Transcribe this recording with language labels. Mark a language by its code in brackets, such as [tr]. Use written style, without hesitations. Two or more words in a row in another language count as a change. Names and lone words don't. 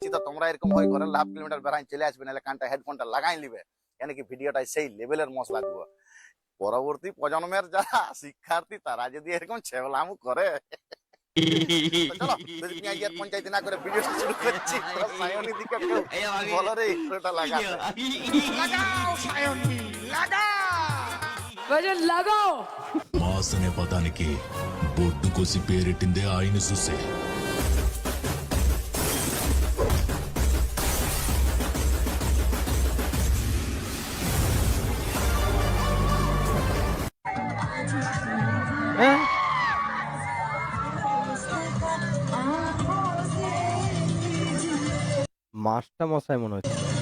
[bn] তো তোমরা এরকম হয় ঘরের [en] half kilometre [bn] বেড়াই চলে আসবে, নাহলে কানটা হেডফোনটা লাগাই নিবে, কেন কি ভিডিওটাই সেই লেভেলের মশলা দিব। পরবর্তী প্রজন্মের যারা শিক্ষার্থী তারা যদি এরকম ছেবলামু করে, তো চলো বেশি পেঁয়াজি আর পঞ্চায়েতি না করে ভিডিওটা শুরু করছি। সায়নী দিকে কেউ বলো রে ইন্ট্রোটা লাগা। [hi] लगाओ सायोनी लगाओ वजन लगाओ [te] మాసనే పదానికి బొడ్డు కోసి పేరెట్టిందే ఆయన చూసే [bn] হ্যাঁ, মাস্টার মশাই মনে হচ্ছে।